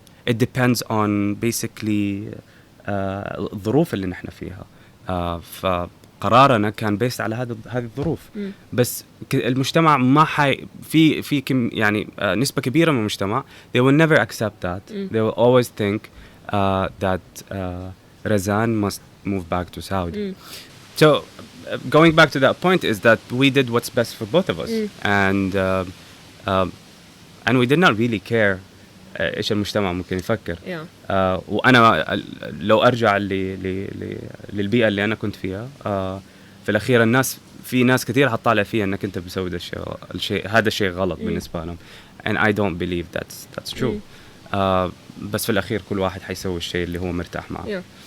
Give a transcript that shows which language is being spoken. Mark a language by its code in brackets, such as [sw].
[en] It depends on basically [ar] الظروف اللي نحن فيها. فقرارنا كان بيست على هذه الظروف. بس المجتمع ما في كم يعني نسبة كبيرة من المجتمع [en] they will never accept that. They will always think that Razan must move back to Saudi. So going back to that point is that we did what's best for both of us, and we did not really care [ar] إيش المجتمع ممكن يفكر. وأنا لو أرجع للبيئة اللي أنا كنت فيها في الأخير في ناس كثير هتطالع فيها إنك أنت بتسوي هذا الشيء غلط بالنسبة لهم. [en] and I don't believe that's true. [ar] بس في الأخير كل واحد حيسوي الشيء اللي هو مرتاح معه.